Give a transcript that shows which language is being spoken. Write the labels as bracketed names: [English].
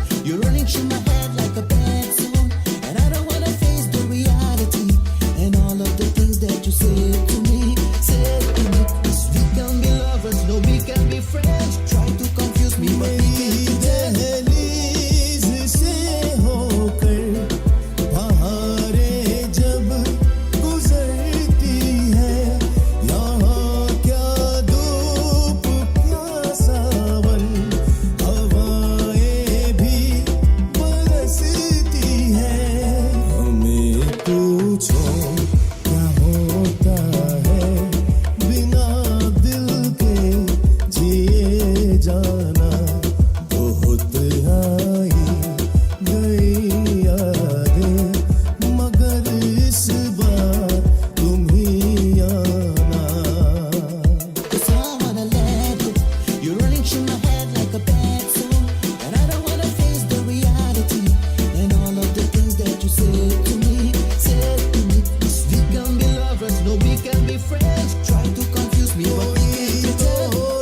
[English] You're running through my head like a bad song, and I don't wanna face the reality and all of the things that you said to me. Said to me, yes, we can be lovers, no, we can be friends. Try to confuse me, but we can't pretend. [Hindi] दहलीज से होकर बहारें जब गुजरती है, यहाँ क्या धूप क्या सावन, हवाएं भी बरसती है. हमें पूछो क्या होता है बिना दिल के जिए जाना. बहुत आई गई यादें मगर इस बार तुम ही आना. [English] It's all what I let you. You're running through my head like a bad song, and I don't wanna face the reality and all of the things that you said to me. Said to me, yes, we can be lovers, no, we can be friends. Try to confuse me, but we can't pretend.